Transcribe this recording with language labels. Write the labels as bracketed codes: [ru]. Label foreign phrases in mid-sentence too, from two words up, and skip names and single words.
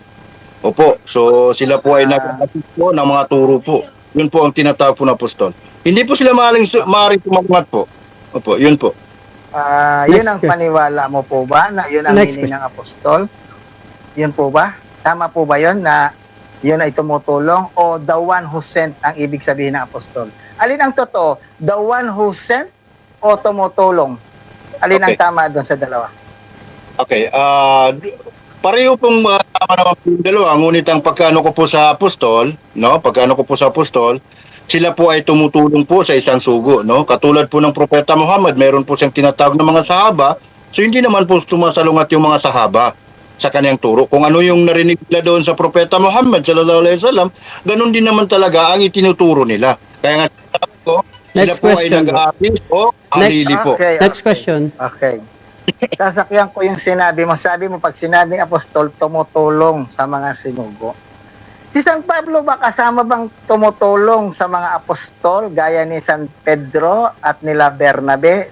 [tl] Opo, so sila po ay nag-assist po ng mga turo po. Yun po ang tinatawag po na apostol. Hindi po sila maaaring sumagat po. Opo, yun po. Yun ang paniwala mo po ba na yun ang meaning ng apostol? Yun po ba? Tama po ba yun na yun ay tumutulong o [en] the one who sent [tl] ang ibig sabihin ng apostol? Alin ang totoo? [en] The one who sent [tl] o tumutulong? Alin ang tama doon sa dalawa? Okay, pareho pong tama naman po yung dalawa, ngunit ang pagkano ko po sa apostol, sila po ay tumutulong po sa isang sugo, no? Katulad po ng Propeta Muhammad, meron po siyang tinatawag ng mga sahaba So hindi naman po sumasalungat yung mga sahaba sa kanyang turo. Kung ano yung narinig nila doon sa Propeta Muhammad [ar] صلى الله عليه وسلم, [tl] ganun din naman talaga ang itinuturo nila. Kaya nga sabi ko, sila Next po ay [en] question, bro. [tl] nag-aalis o alili po. [en] Next question. [tl] Okay. Sasakyan ko yung sinabi mo. Sabi mo, pag sinabing apostol, tumutulong sa mga sinugo. Si San Pablo ba kasama bang tumutulong sa mga apostol gaya ni San Pedro at nila Bernabe?